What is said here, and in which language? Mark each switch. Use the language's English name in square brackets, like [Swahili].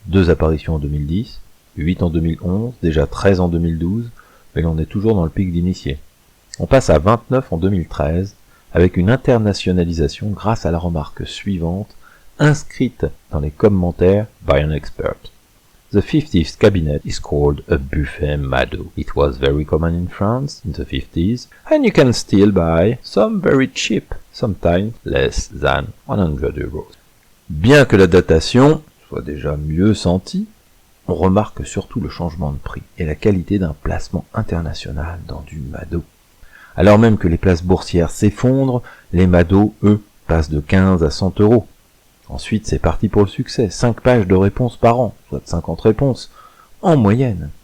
[French] 2 apparitions en 2010, 8 en 2011, déjà 13 en 2012, mais l'on est toujours dans le pic d'initiés. On passe à 29 en 2013, avec une internationalisation grâce à la remarque suivante, inscrite dans les commentaires [English] by an expert. The 50th cabinet is called a buffet Mado. It was very common in France in the 50s, and you can still buy some very cheap, sometimes less than 100 €. [French] Bien que la datation soit déjà mieux sentie, on remarque surtout le changement de prix et la qualité d'un placement international dans du Mado. Alors même que les places boursières s'effondrent, les Mado, eux, passent de 15 à 100 €. Ensuite, c'est parti pour le succès. 5 pages de réponses par an, soit 50 réponses, en moyenne.